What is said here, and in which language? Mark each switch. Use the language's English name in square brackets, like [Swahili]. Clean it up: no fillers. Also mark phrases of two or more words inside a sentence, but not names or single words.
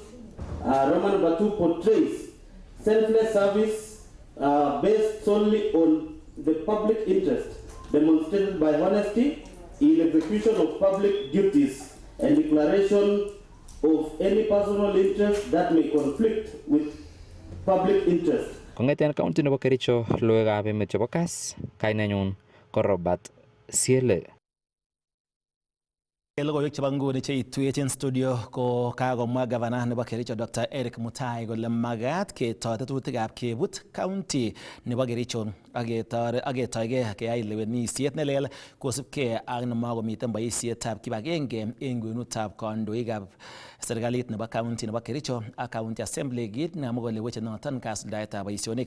[English] Roman number two, portrays selfless service based solely on the public interest, demonstrated by honesty in execution of public duties and declaration of any personal interest that may conflict with public interest. [Kipsigis] Kongeten county nebo Kericho, logoiwekab emet chebo Kass, kainenyun ko Robert Siele. Logoiwek chebo nguni cheituech en studio ko kakomwa gavana nebo Kericho Dr. Eric Mutai kole magat ketoi tetutikab kebut county nebo Kericho aketoige keyai lewenisiet nelel kosubkei ak nemakomiten boisietab kibagenge en kwenutab kandoikab serikalit nebo county nebo Kericho ak [English] county assembly [Kipsigis] kit namwa kole weche noton kasuldaetab boisionik.